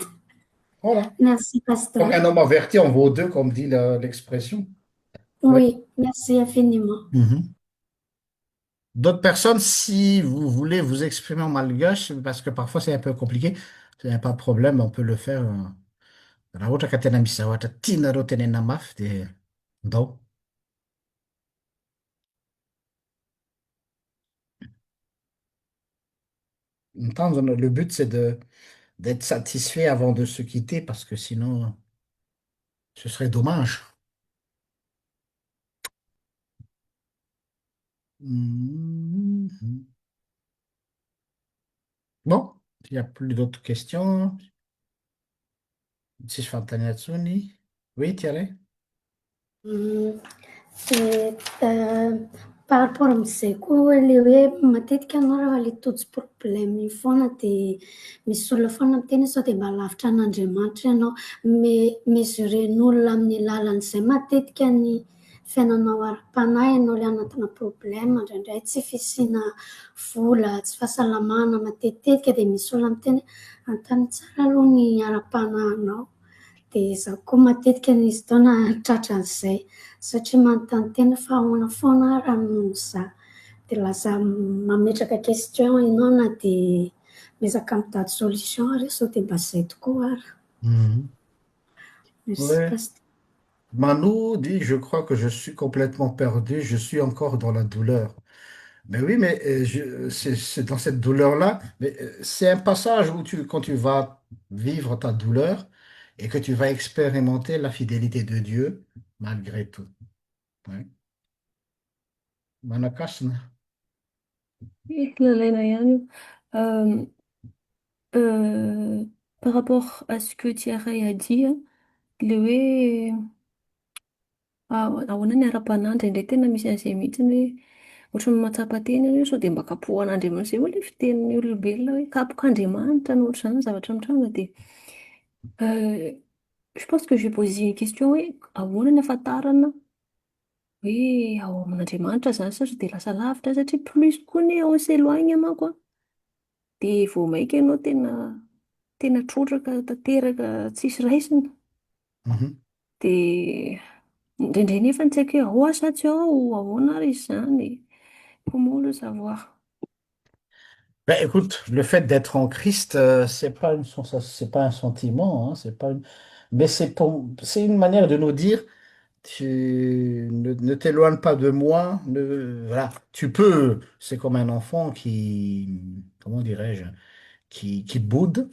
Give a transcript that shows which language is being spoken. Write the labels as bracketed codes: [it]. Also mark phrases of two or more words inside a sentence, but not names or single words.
[fr] voilà. Merci, Comme pasteur. un homme averti en vaut deux, comme dit l'expression. Ouais. Oui, merci infiniment. Mhm. D'autres personnes, si vous voulez vous exprimer en malgache, parce que parfois c'est un peu compliqué, il n'y a pas de problème, on peut le faire. [mg] Raha ohatra ka tena misy zavatra tianareo tenena mafy dia ndao. [fr] Entendre, le but c'est d'être satisfait avant de se quitter parce que sinon ce serait dommage. Mhm. Bon, il n'y a plus d'autres questions. Si je fais un. Oui, Thierry? [mg] Hum, e, [fr] par rapport [mg] amin'izayko le hoe matetika anao raha le tojo problème iny foana dia misy olona foana miteny sao dia mba lavitra an'Andriamanitra ianao. Mesuren'olona amin'ny alalan'izay matetika ny fiainanao ara-panahy ianao le anatina problème indraindray tsy fisiana vola, tsy fahasalamana matetitetika dia misy olona miteny antany tsara aloha ny ara-panahinao. dia izaho koa matetika nisy taona tratran'izay satria manontany tena fa ahoana foana raha noho izaho. Dia lasa mametraka question ianao na dia miezaka mitady solution ary sao dia mba izay tokoa ary. Mhm. [fr] Merci, Ouais. pasteur. Manu dit, je crois que je suis complètement perdu, je suis encore dans la douleur. Mais oui, mais c'est dans cette douleur-là, mais c'est un passage où quand tu vas vivre ta douleur et que tu vas expérimenter la fidélité de Dieu malgré tout. Ouais. [mg] Manakasna. Lalaina ihany io. Euh, euh, [fr] par rapport à ce que Tiaray a dit, hein, [mg] le hoe ahoana ny ara-panandry indray tena misy an'izay mihitsy hoe ohatran'ny matsapa teny io sao dia mba kapohan'Andriamanitra izay hoe fitenin'ny olombelona hoe kapok'Andriamanitra no ohatr'izany zavatra mitranga dia [fr] je pense que je vais poser une question [mg] hoe ahoana ny ahafantarana hoe ao amin'Andriamanitra zany satria dia lasa lavitra satria plus koa ny [fr] on s'éloigne [mg] manko a dia vao maika ianao tena trotraka tanteraka tsisy raisina Mhm. dia indraindray nefa tsy haiko hoe ahoa sa tsy ao ahoana ary izy izany [fr] comment le savoir. Ben, écoute, le fait d'être en Christ, c'est pas une sensation, c'est pas un sentiment, hein, mais c'est une manière de nous dire, ne t'éloigne pas de moi, voilà, tu peux, c'est comme un enfant comment dirais-je, qui boude.